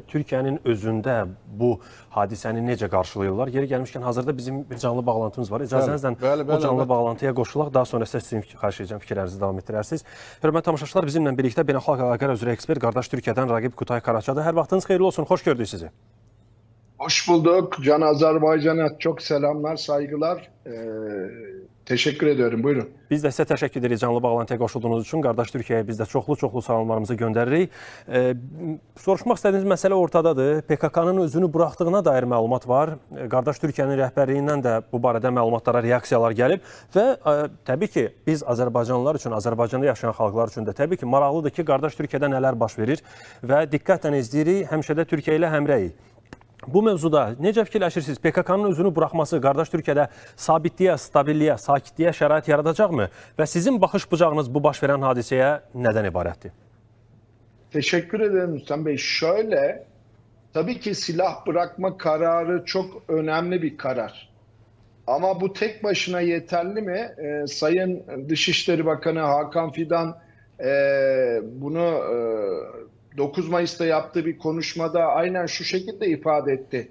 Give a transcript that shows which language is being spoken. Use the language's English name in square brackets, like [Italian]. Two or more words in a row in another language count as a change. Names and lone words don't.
[Azerbaijani] Türkiyənin özündə bu hadisəni necə qarşılayırlar? Yeri gəlmişkən hazırda bizim bir canlı bağlantımız var. İcazənizlə o canlı bağlantıya qoşulaq. Daha sonra sizin xahiş edəcəm fikirlərinizi davam etdirərsiniz. Hörmətli tamaşaçılar, bizimlə birlikdə beynəlxalq əlaqələr üzrə ekspert qardaş Türkiyədən Raqib Kutay Karaçadır. Hər vaxtınız xeyirli olsun. Xoş gördük sizi. [Turkish] Hoş bulduk. Can Azerbaycan'a çok selamlar, saygılar. Teşekkür ediyorum. [Azerbaijani] Buyurun. Biz də sizə təşəkkür edirik canlı bağlantıya qoşulduğunuz üçün. Qardaş Türkiyəyə biz də çoxlu salamlarımızı göndəririk. Soruşmaq istədiyiniz məsələ ortadadır. PKK-nın özünü buraxdığına dair məlumat var. Qardaş Türkiyənin rəhbərliyindən də bu barədə məlumatlara reaksiyalar gəlib və təbii ki, biz Azərbaycanlılar üçün, Azərbaycanda yaşayan xalqlar üçün də təbii ki, maraqlıdır ki, qardaş Türkiyədə nələr baş verir və diqqətlə izləyirik, həmişə də Türkiyə ilə həmrəyik. Bu mövzuda necə fikirləşirsiniz? PKK-nın özünü buraxması qardaş Türkiyədə sabitliyə, stabilliyə, sakitliyə şərait yaradacaqmı? Və sizin baxış bucağınız bu baş verən hadisəyə nədən ibarətdir? [Turkish] Teşekkür ederim Rüstem Bey. Şöyle, tabii ki silah bırakma kararı çok önemli bir karar. Ama bu tek başına yeterli mi? Sayın Dışişleri Bakanı Hakan Fidan bunu 9 Mayıs'ta yaptığı bir konuşmada aynen şu şekilde ifade etti.